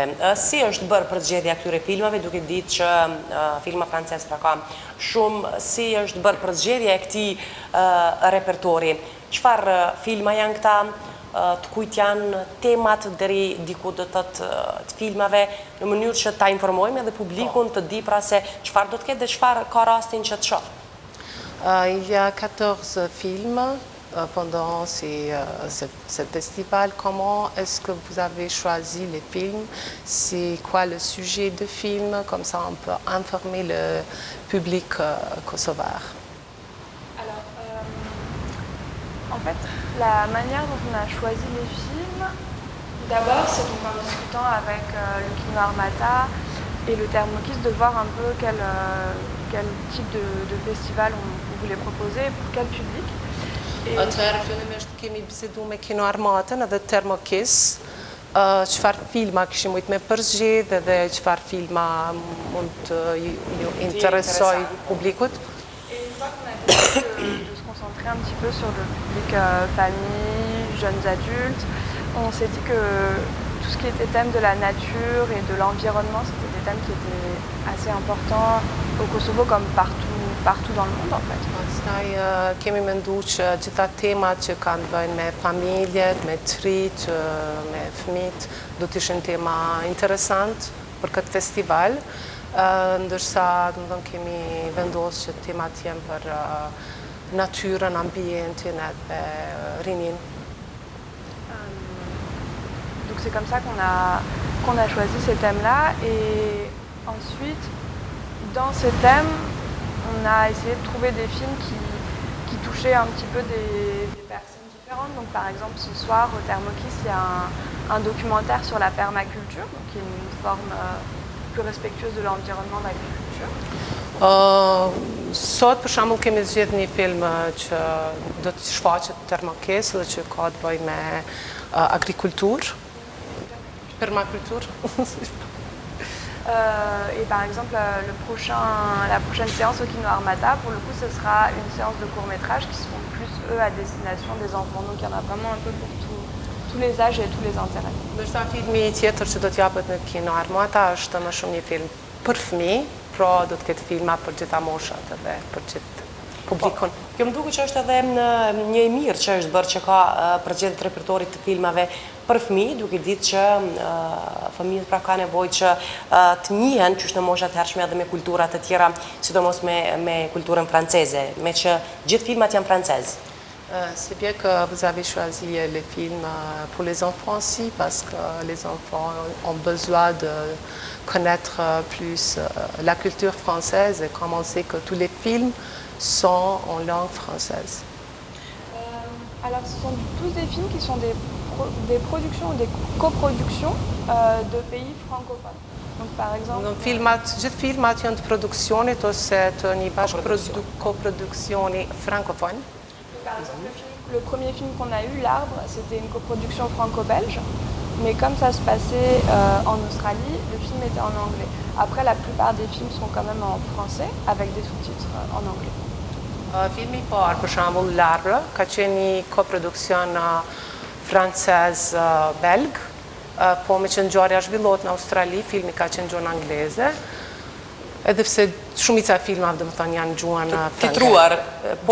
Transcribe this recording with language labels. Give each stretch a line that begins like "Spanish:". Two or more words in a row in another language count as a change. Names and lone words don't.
Albanian: Si është bërë përzgjedhja këtyre filmave, duke ditë që filma francez pra ka shumë, si është bërë përzgjedhja e këtij repertori? Çfarë filma janë këta? Të kujt janë temat deri diku do të filmave, në mënyrë që ta informojmë edhe publikun të di pra se çfarë do të ketë dhe çfarë ka rastin që të shoh.
French: Il y a 14 films pendant ce festival. Comment est-ce que vous avez choisi les films? C'est quoi le sujet de film? Comme ça, on peut informer le public kosovar. Alors, en fait, la manière dont on a choisi les films, d'abord, c'est donc en discutant avec le Kino Armata et le Thermokis de voir un peu quel type de festival on voulait proposer et pour quel public.
Albanian: Atëherë fillimisht kemi bisedu me Kino Armatën edhe Thermokis, çfarë filma kishim mujt me përzgjedh edhe çfarë filma mund të ju interesoj publikut.
French: Et une fois qu'on a décidé de se concentrer un petit peu sur le public famille, jeunes adultes, on s'est dit que tout ce qui était thème de la nature et de l'environnement, c'était des thèmes qui étaient assez importants au Kosovo comme partout dans le monde en fait.
Albanian: Pastaj kemi menduar që gjitha temat që kanë të bëjnë me familjet, me trit, me fëmijët, do të ishin tema interesant për këtë festival, ndërsa domethënë kemi vendosur që temat janë për natyrën, ambientin edhe rinin.
French: Donc c'est comme ça qu'on a choisi ces thèmes-là et ensuite, dans ces thèmes, on a essayé de trouver des films qui touchaient un petit peu des personnes différentes. Donc par exemple, ce soir, au Thermokis, il y a un documentaire sur la permaculture, donc qui est une forme plus respectueuse de l'environnement d'agriculture.
Albanian: Sot, për shembull, kemi zgjedhur një film që do të shfaqet në Thermokis dhe që ka të bëjë me agriculturë, permaculture.
French: Et par exemple, la prochaine séance au Kino Armata, pour le coup, ce sera une séance de courts-métrages qui seront plus, eux, à destination des enfants. Donc il y en a vraiment un peu pour tous les âges et tous les intérêts.
Albanian: Ndërsa filmi tjetër që do t'japet në Kino Armata është më shumë një film për fëmijë, pra do të ketë filma për gjitha moshat edhe për gjithë publikun. Kjo më duket që është edhe një e mirë që është bërë që ka përzgjedhje të repertorit të filmave për fëmijë, duke ditë që fëmijët pra ka nevojë që të njihen qysh në moshat e hershme edhe me kulturat të tjera, sidomos me kulturën franceze, me që gjithë filmat janë francez.
French: C'est bien que vous avez choisi les films pour les enfants aussi, parce que les enfants ont besoin de connaître plus la culture française, et comme on sait que tous les films sont en langue française. Alors ce sont tous des films qui sont des productions ou des coproductions de pays francophones. Donc par exemple...
Albanian: Gjithë filmat janë të produksionit ose të një coproduksioni francophone.
French: Par exemple, le premier film qu'on a eu, L'Arbre, c'était une coproduction franco-belge. Mais comme ça se passait en Australie, le film était en anglais. Après, la plupart des films sont quand même en français, avec des sous-titres en anglais.
Albanian: Filmi I parë, për shembull, L'Arbre, ka qenë një koproduksion francez-belg, po me që ngjarja zhvillohet në Australi, filmi ka qenë gjuhën angleze. Edhe pse shumica e filmave domethënë janë gjuhën titruar, po